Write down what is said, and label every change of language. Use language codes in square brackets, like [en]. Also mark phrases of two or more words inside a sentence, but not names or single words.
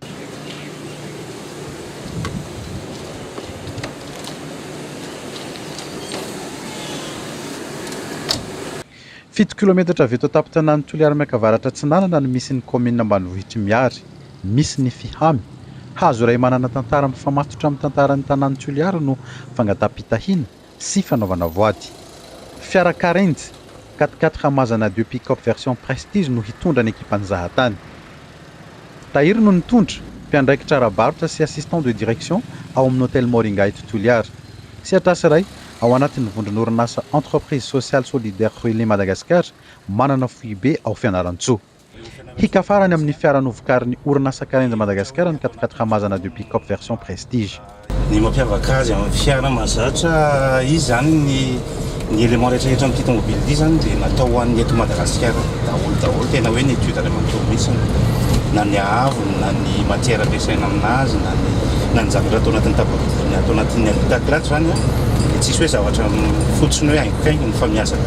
[mg] Fito kilometatra avy eto tampon-tanàn'ny Toliara miakavaratra Tsinanana no misy ny commune ambanivohitra Miary. Misy ny Fihamy. Hazo iray manana tantara mifamatotra amin'ny tantaran'ny tanàn'ny Toliara no fangatapitahina sy fanaovana voady. Fiara Karenjy 4x4 Mazana 2 pick-up version Prestige no hitondra ny ekipan'ny Zahatany. Tahiry no nitondra, mpiandraikitra ara-barotra sy [fr] assistant de direction [mg] ao amin'ny hôtel Moringa eto Toliara. Sy atrasy iray ao anatin'ny vondron'orinasa [fr] entreprise sociale solidaire [mg] Relais Madagascar manana foibe ao Fianaratsoa. Hika farany amin'ny fiara novokarin'ny orinasa Karenjy Madagasikara ny 4x4 Mazana 2 pick-up version Prestige. Ny mampiavaka azy amin'ny fiara mahazatra izy zany ny élément rehetrarehetra amin'ity tomobile ity zany dia natao ho an'ny eto Madagasikara daholo tena hoe ny [fr] étude élémentaire [mg] mihitsy na ny haavony na ny matière ampiasaina aminazy na ny zavatra atao anatin'ny habitacle zany tsisy hoe zavatra fotsiny hoe haingokaingony fa miazaka.